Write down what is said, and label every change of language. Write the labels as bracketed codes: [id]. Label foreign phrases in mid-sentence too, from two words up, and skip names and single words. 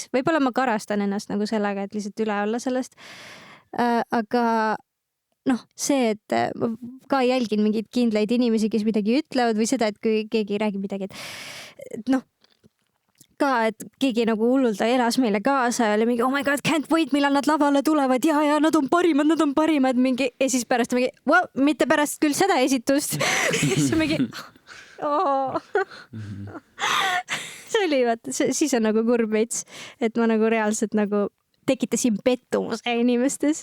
[et] Võib-olla ma karastan ennast nagu sellega, et lihtsalt üle olla sellest. Aga see, et ma ka jälgin mingeid kindlaid inimesi, kes midagi ütlevad või seda, et kui keegi räägib midagi, et ka, et keegi nagu hullult elas meile kaasa ja oli mingi, [en] oh my god, can't wait, [et] millal nad lavale tulevad ja nad on parimad mingi, ja siis pärast mingi, mitte pärast küll seda esitust. siis mingi, see oli, vaata, siis on nagu kurb veits, et ma nagu reaalselt nagu tekitasin pettumuse inimestes.